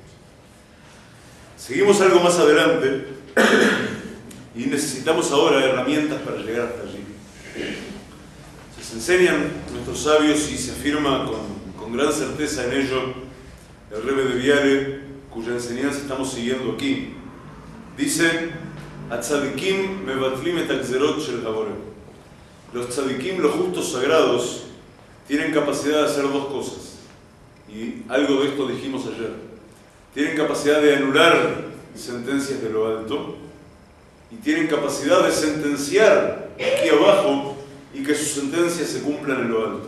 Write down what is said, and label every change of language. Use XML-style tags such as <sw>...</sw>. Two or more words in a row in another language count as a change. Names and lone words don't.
<es>Seguimos algo más adelante y necesitamos ahora herramientas para llegar hasta allí. Se enseñan nuestros sabios y se afirma con gran certeza en ello el Rebbe de Viale, cuya enseñanza estamos siguiendo aquí. Dice:</es> <he>הצדיקים מבטלים את הגזרות של הבורא.</he> <es>Los tzadikim, los justos sagrados, tienen capacidad de hacer dos cosas. Y algo de esto dijimos ayer. Tienen capacidad de anular sentencias de lo alto y tienen capacidad de sentenciar aquí abajo y que sus sentencias se cumplan en lo alto.</es>